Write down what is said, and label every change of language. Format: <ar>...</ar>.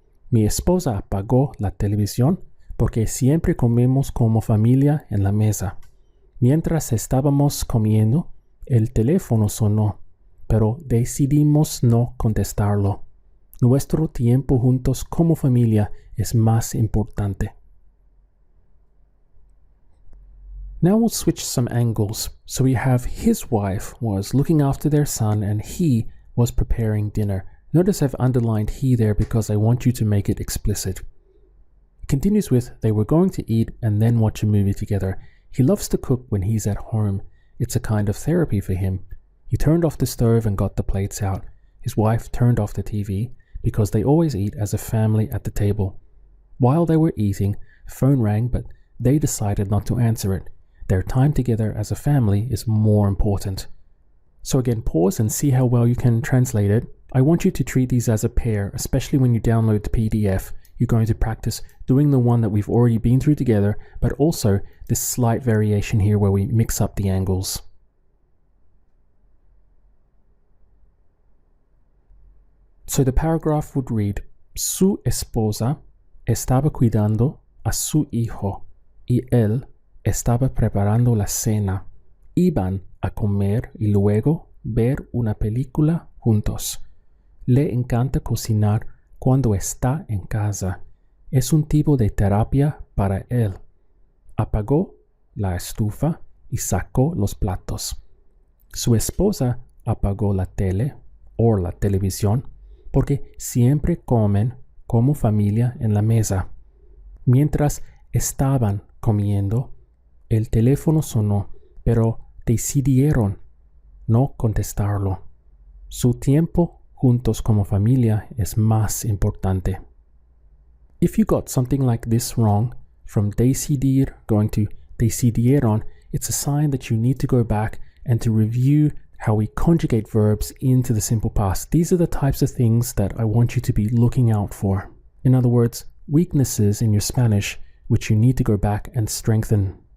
<es>Mi esposa apagó la televisión porque siempre comemos como familia en la mesa. Mientras estábamos comiendo, el teléfono sonó, pero decidimos no contestarlo. Nuestro tiempo juntos como familia es más importante.</es> <en>Now we'll switch some angles. So we have his wife was looking after their son and he was preparing dinner. Notice I've underlined he there because I want you to make it explicit. Continues with, they were going to eat and then watch a movie together. He loves to cook when he's at home. It's a kind of therapy for him. He turned off the stove and got the plates out. His wife turned off the TV because they always eat as a family at the table. While they were eating, the phone rang, but they decided not to answer it. Their time together as a family is more important. So again, pause and see how well you can translate it. I want you to treat these as a pair, especially when you download the PDF. You're going to practice doing the one that we've already been through together, but also this slight variation here where we mix up the angles. So the paragraph would read,</en> <es>su esposa estaba cuidando a su hijo y él estaba preparando la cena. Iban a comer y luego ver una película juntos. Le encanta cocinar cuando está en casa. Es un tipo de terapia para él. Apagó la estufa y sacó los platos. Su esposa apagó la tele o la televisión porque siempre comen como familia en la mesa. Mientras estaban comiendo, el teléfono sonó, pero decidieron no contestarlo. Su tiempo juntos como familia es más importante.</es> <en>If you got something like this wrong, from decidir going to decidieron, it's a sign that you need to go back and to review how we conjugate verbs into the simple past. These are the types of things that I want you to be looking out for. In other words, weaknesses in your Spanish which you need to go back and strengthen.</en>